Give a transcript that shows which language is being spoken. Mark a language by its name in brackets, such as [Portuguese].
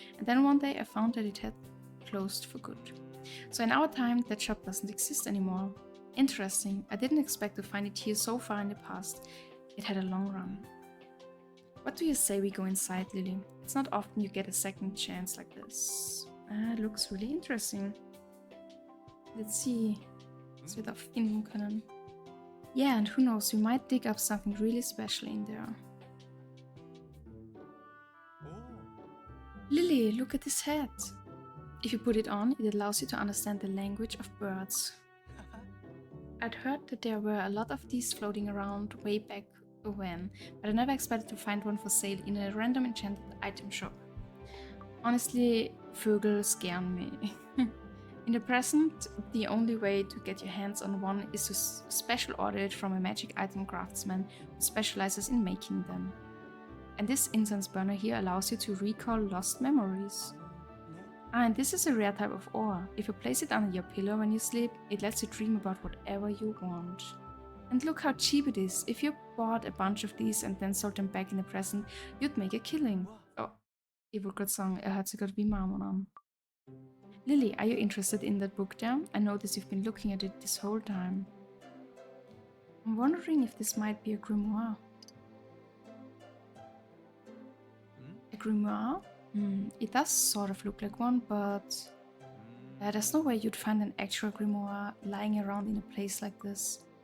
[English] And then one day I found that it had closed for good. So in our time, that shop doesn't exist anymore. Interesting. I didn't expect to find it here so far in the past. It had a long run. What do you say we go inside, Lily? It's not often you get a second chance like this. It looks really interesting. Let's see, [German] was wir da finden können. [English] Yeah, and who knows, we might dig up something really special in there. Lily, look at this hat. If you put it on, it allows you to understand the language of birds. I'd heard that there were a lot of these floating around way back when, but I never expected to find one for sale in a random enchanted item shop. Honestly, Vögel scare me. In the present, the only way to get your hands on one is to special order it from a magic item craftsman who specializes in making them. And this incense burner here allows you to recall lost memories. And this is a rare type of ore. If you place it under your pillow when you sleep, it lets you dream about whatever you want. And look how cheap it is. If you bought a bunch of these and then sold them back in the present, you'd make a killing. [German] Oh, ich wollte gerade sagen, hört sich gerade wie Marmon an. [English] Lily, are you interested in that book there? I noticed you've been looking at it this whole time. I'm wondering if this might be a grimoire. A grimoire? It does sort of look like one, but there's no way you'd find an actual grimoire lying around in a place like this.